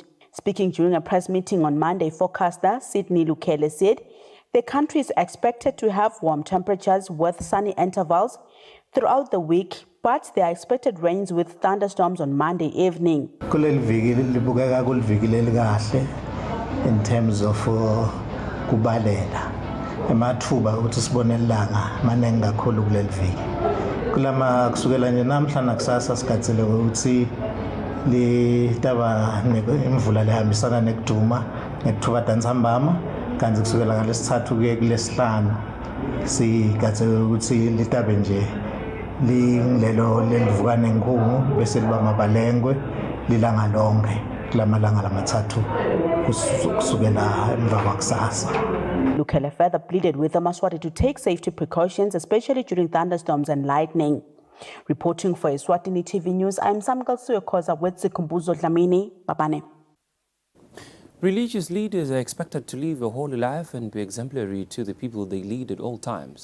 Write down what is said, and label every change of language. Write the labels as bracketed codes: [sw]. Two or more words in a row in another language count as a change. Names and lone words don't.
[en] Speaking during a press meeting on Monday, forecaster Sydney Lukele said the country is expected to have warm temperatures with sunny intervals throughout the week, but there are expected rains with thunderstorms on Monday evening. In terms of [ss] kubalela emathuba ukuthi sibone ilanga manengi kakhulu kuleli viki kulama kusukela nje namhla nakusasa sikhathele ukuthi litaba imvula lehambisana nekuduma ngekuthuba dantsambama kanti kusukela ngalesithathu kuye kulesihlanu sikhathele ukuthi litabe nje lingilelo lelivukane nkungu bese liba mabalengwe lilanga lonke kulamalanga lamathathu kusukela emva kwakusasa. [en] Lukele further pleaded with the Maswati to take safety precautions, especially during thunderstorms and lightning. Reporting for Eswatini TV News, I'm Samkal Suyokoza with Sikumbuzo Dlamini, Babane. Religious leaders are expected to live a holy life and be exemplary to the people they lead at all times.